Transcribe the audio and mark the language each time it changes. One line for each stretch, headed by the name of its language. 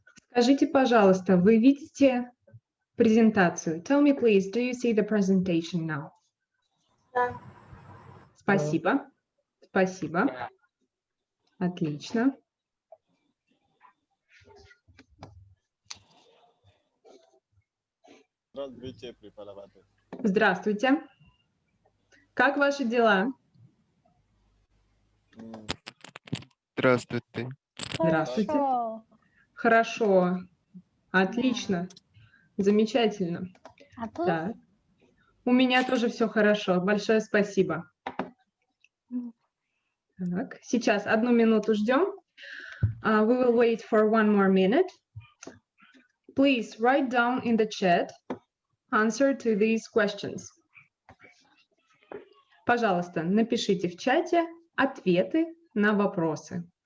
Russian: Скажите, пожалуйста, вы видите презентацию?
English: Tell me, please, do you see the presentation now?
Russian: Да. Спасибо. Спасибо. Отлично. Здравствуйте, преподаватель. Здравствуйте. Как ваши дела? Здравствуйте. Здравствуйте. Хорошо. Хорошо. Отлично. Замечательно. А тут? Да. У меня тоже все хорошо. Большое спасибо. Так, сейчас 1 минуту ждем.
English: We will wait for 1 more minute. Please write down in the chat answer to these questions.
Russian: Пожалуйста, напишите в чате ответы на вопросы.